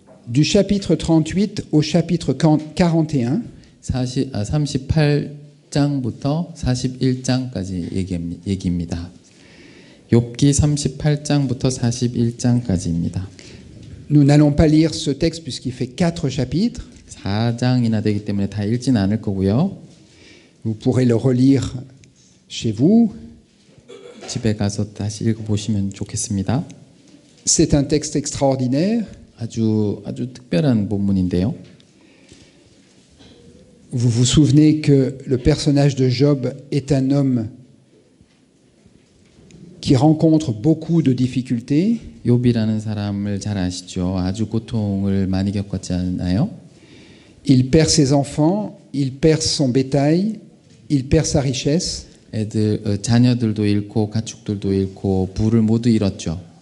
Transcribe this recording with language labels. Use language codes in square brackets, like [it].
[fr] du chapitre 38 au chapitre 41. [ko] 38장부터 41장까지 얘기입니다. 욥기 38장부터 41장까지입니다. [fr] Nous n'allons pas lire ce texte puisqu'il fait 4 chapitres. [ko] 4장이나 되기 때문에 다 읽지는 않을 거고요. [fr] Vous pourrez le relire chez vous. [ko] 집에 가서 다시 읽어보시면 좋겠습니다. [fr] C'est un texte extraordinaire. [ko] 아주 특별한 본문인데요. [fr] Vous vous souvenez que le personnage de Job est un homme qui rencontre beaucoup de difficultés. [ko] 욥이라는 사람을 잘 아시죠? 아주 고통을 많이 겪었지 않나요? [fr] Il perd ses enfants, il perd son bétail, il perd sa richesse. [ko] 자녀들도 잃고 가축들도 잃고 부를 모두 잃었죠.